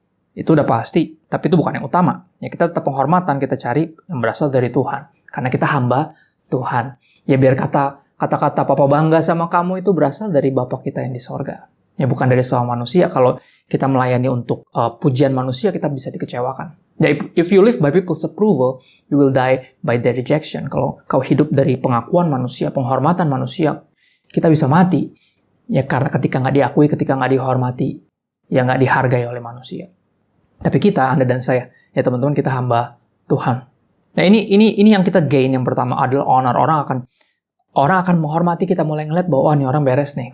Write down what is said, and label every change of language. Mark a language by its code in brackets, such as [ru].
[id] Itu udah pasti, tapi itu bukan yang utama. Ya, kita tetap penghormatan kita cari yang berasal dari Tuhan. Karena kita hamba Tuhan. Ya, biar kata-kata Papa bangga sama kamu itu berasal dari Bapa kita yang di sorga. Ya, bukan dari sama manusia. Kalau kita melayani untuk pujian manusia, kita bisa dikecewakan. [en] Ya, if you live by people's approval, you will die by their rejection. [id] Kalau kau hidup dari pengakuan manusia, penghormatan manusia, kita bisa mati. Ya, karena ketika nggak diakui, ketika nggak dihormati, ya nggak dihargai oleh manusia. Tapi kita, Anda dan saya, ya teman-teman, kita hamba Tuhan. Nah, ini yang kita gain. Yang pertama adalah honor. Orang akan menghormati kita, mulai ngeliat bahwa ini orang beres nih.